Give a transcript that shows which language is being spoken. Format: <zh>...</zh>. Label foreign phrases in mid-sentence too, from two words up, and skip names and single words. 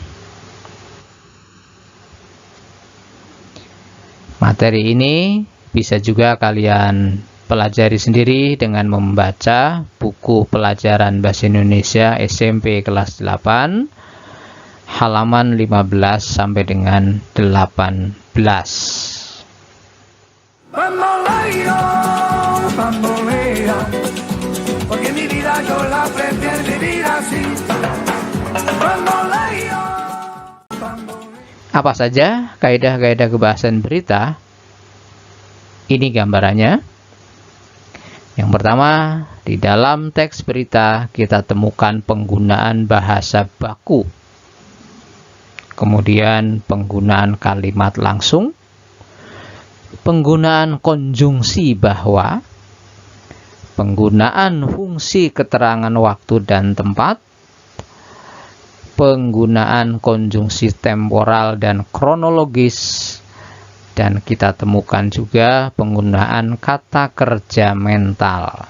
<id>Materi ini bisa juga kalian pelajari sendiri dengan membaca buku pelajaran Bahasa Indonesia SMP kelas 8, halaman 15 sampai dengan 18.</id> <es>Bamboleo, bamboleo. Porque mi vida yo la prefiero vivir así. Bamboleo, bamboleo.</es> <id>Apa saja kaidah-kaidah kebahasaan berita? Ini gambarannya. Yang pertama, di dalam teks berita kita temukan penggunaan bahasa baku. Kemudian penggunaan kalimat langsung, penggunaan konjungsi bahwa, penggunaan fungsi keterangan waktu dan tempat, penggunaan konjungsi temporal dan kronologis, dan kita temukan juga penggunaan kata kerja mental.</id>